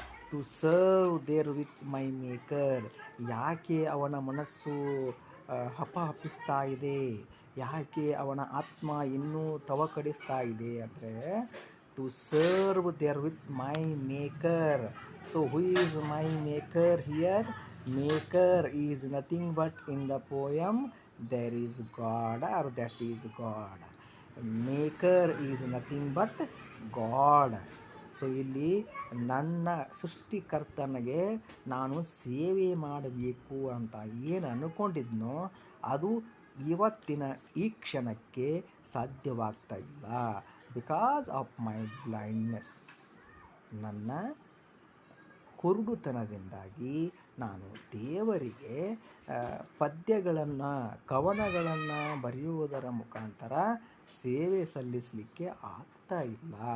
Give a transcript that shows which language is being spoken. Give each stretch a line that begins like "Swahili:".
English: To serve there with my maker.
Kannada: ಯಾಕೆ ಅವನ ಮನಸ್ಸು ಹಪಹಪಿಸ್ತಾ ಇದೆ, ಯಾಕೆ ಅವನ ಆತ್ಮ ಇನ್ನೂ ತವಕಡಿಸ್ತಾ ಇದೆ ಅಂದರೆ
English: To serve there with my maker. So who is my maker here? Maker is nothing but in the poem there is God or that is God. Maker is nothing but God.
Kannada: So ಇಲ್ಲಿ ನನ್ನ ಸೃಷ್ಟಿಕರ್ತನಿಗೆ ನಾನು ಸೇವೆ ಮಾಡಬೇಕು ಅಂತ ಏನು ಅಂದ್ಕೊಂಡಿದ್ನೋ ಅದು ಇವತ್ತಿನ ಈ ಕ್ಷಣಕ್ಕೆ ಸಾಧ್ಯವಾಗ್ತಾ ಇಲ್ಲ.
English: because of my blindness,
Kannada: ನನ್ನ ಕುರುಡುತನದಿಂದಾಗಿ ನಾನು ದೇವರಿಗೆ ಪದ್ಯಗಳನ್ನು, ಕವನಗಳನ್ನು ಬರೆಯುವುದರ ಮುಖಾಂತರ ಸೇವೆ ಸಲ್ಲಿಸಲಿಕ್ಕೆ ಆಗ್ತಾ ಇಲ್ಲ.